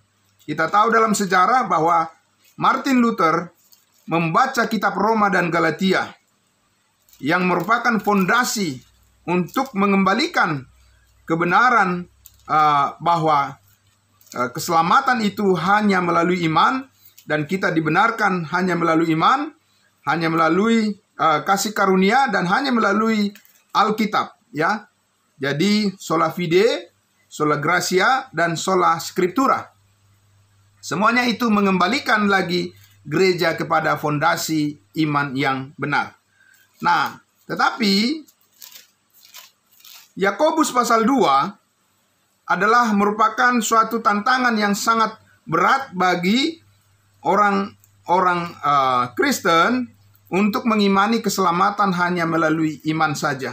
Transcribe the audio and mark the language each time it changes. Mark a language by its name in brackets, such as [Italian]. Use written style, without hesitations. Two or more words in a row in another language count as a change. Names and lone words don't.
[Indonesian] Kita tahu dalam sejarah bahwa Martin Luther membaca kitab Roma dan Galatia yang merupakan fondasi untuk mengembalikan kebenaran bahwa keselamatan itu hanya melalui iman, dan kita dibenarkan hanya melalui iman, hanya melalui kasih karunia, dan hanya melalui Alkitab, ya. [Latin] Jadi sola fide, sola gratia, dan sola scriptura. [Indonesian] Semuanya itu mengembalikan lagi gereja kepada fondasi iman yang benar. Nah, tetapi Yakobus pasal 2 adalah merupakan suatu tantangan yang sangat berat bagi orang-orang Kristen untuk mengimani keselamatan hanya melalui iman saja.